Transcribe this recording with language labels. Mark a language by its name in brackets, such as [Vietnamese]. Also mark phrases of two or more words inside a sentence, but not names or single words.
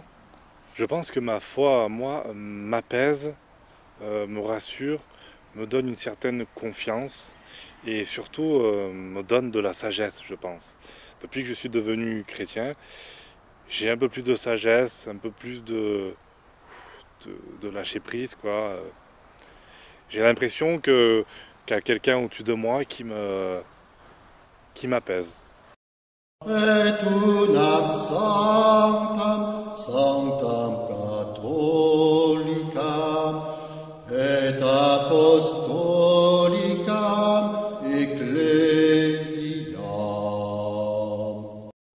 [French] Je pense que ma foi à moi m'apaise, me rassure, me donne une certaine confiance et surtout me donne de la sagesse, je pense. Depuis que je suis devenu chrétien, j'ai un peu plus de sagesse, un peu plus de lâcher prise, quoi. J'ai l'impression qu'il y a quelqu'un au-dessus de moi qui m'apaise. [Latin] Et unam sanctam, sanctam catholicam, et apostolicam ecclesiam.